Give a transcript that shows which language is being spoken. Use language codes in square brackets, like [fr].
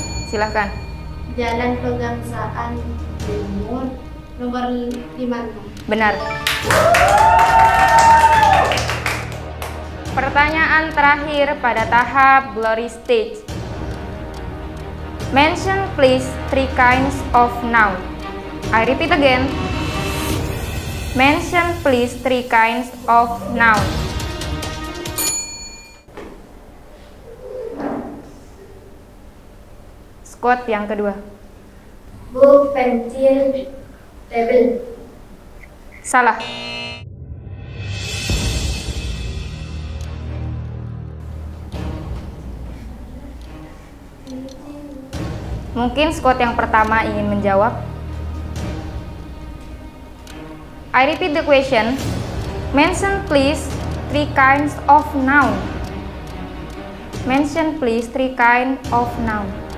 [id] Silahkan. Jalan Pegangsaan Nomor 56. Benar. Pertanyaan terakhir pada tahap glory stage. [en] Mention please 3 kinds of noun. I repeat again. Mention please 3 kinds of noun. [id] Squad yang kedua. [en] Book, pencil, table. [id] Salah. Mungkin squad yang pertama ingin menjawab. [en] I repeat the question. Mention please 3 kinds of noun. Mention please 3 kinds of noun.